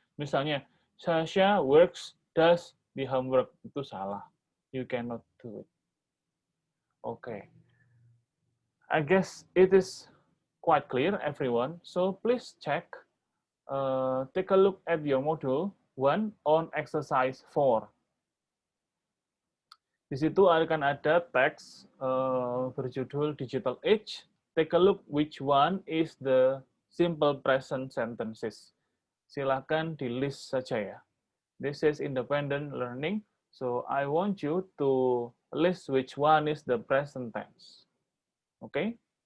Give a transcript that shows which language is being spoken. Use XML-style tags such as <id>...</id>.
<id>Misalnya,</id> <en>Sasha works, does the homework.</en> <id>Itu salah.</id> <en>You cannot do it. Okay. I guess it is quite clear, everyone. So please check, take a look at your module 1 on exercise 4.</en> <id>Di situ akan ada teks berjudul Digital Age.</id> <en>Take a look which one is the simple present sentences.</en> <id>Silakan di list saja ya.</id> <en>This is independent learning, so I want you to list which one is the present tense. Okay?</en>